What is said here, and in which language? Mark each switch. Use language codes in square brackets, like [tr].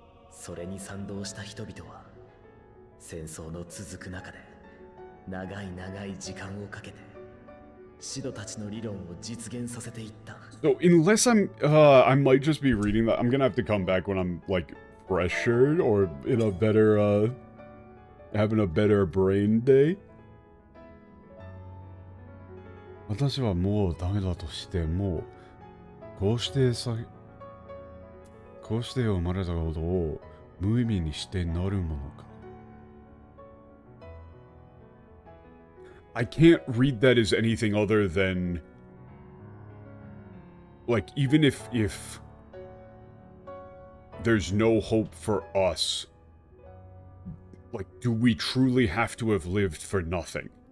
[ja] それに賛同した人々は戦争の続く中で長い長い時間をかけてシドたちの理論を実現させていった。 [en] So unless I might just be reading that. I'm gonna have to come back when I'm, like, fresher or in a better having a better brain day. [ja] 私はもうダメだとしてもこうして生まれたことを無意味にしてなるものか。 [en] I can't read that as anything other than, like, even if there's no hope for us, like, do we truly have to have lived for nothing?